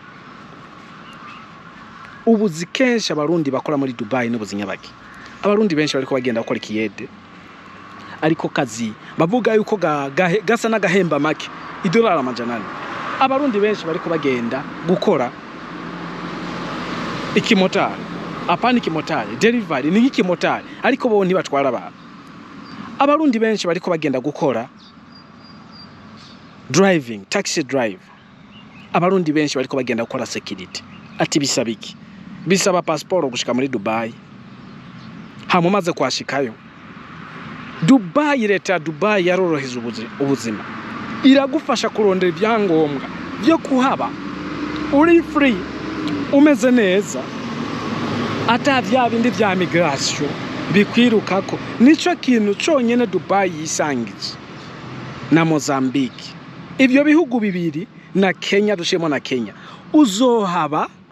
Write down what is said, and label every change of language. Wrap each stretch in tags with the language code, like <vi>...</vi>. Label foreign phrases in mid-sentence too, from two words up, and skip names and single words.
<rn>ubuzi kenshi abarundi bakora muri Dubai n'ubuzinyabaki abarundi benshi bariko bagenda gukora ikiyede ariko kazi bavuga yuko gasa n'agahemba make $1 amajana abarundi benshi bariko bagenda gukora ikimotari apana ikimotari delivery ni nk'ikimotari ariko bo ntibatwara abantu abarundi benshi bariko bagenda gukora</rn> <en>driving taxi</en> <rn>drive abarundi benshi bariko bagenda gukora security ati bisabiki bisaba passport gushika muri Dubai hamumaze kwashikayo Dubai leta Dubai yaroroheza ubuzima iragufasha kurondera ibyangombwa byo kuhaba uri free umeze neza ata bindi vya migration bikwirukako nico kintu conyene Dubai yisangije na Mozambique ivyo bihugu bibiri na Kenya dushemo na Kenya uzohaba</rn>